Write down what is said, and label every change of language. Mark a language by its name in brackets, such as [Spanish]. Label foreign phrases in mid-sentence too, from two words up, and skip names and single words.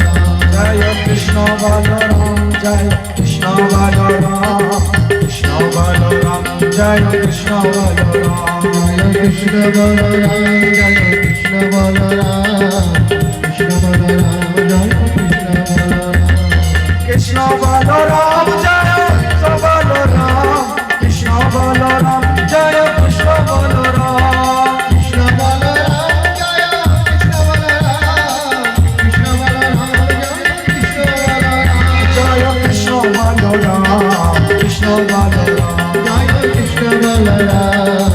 [Hindi] जय कृष्ण बलराम जय कृष्ण बलराम कृष्ण बलराम जय कृष्ण बलराम जय कृष्ण बलराम जय कृष्ण बलराम कृष्ण बलराम जय कृष्ण बलराम कृष्ण बलराम जय [Bangla] বলরাম জয় কৃষ্ণ বলরাম কৃষ্ণ বলরাম জয় কৃষ্ণ বলরাম কৃষ্ণ বলরাম জয় কৃষ্ণ বলরাম কৃষ্ণ বলরাম কৃষ্ণ বলরাম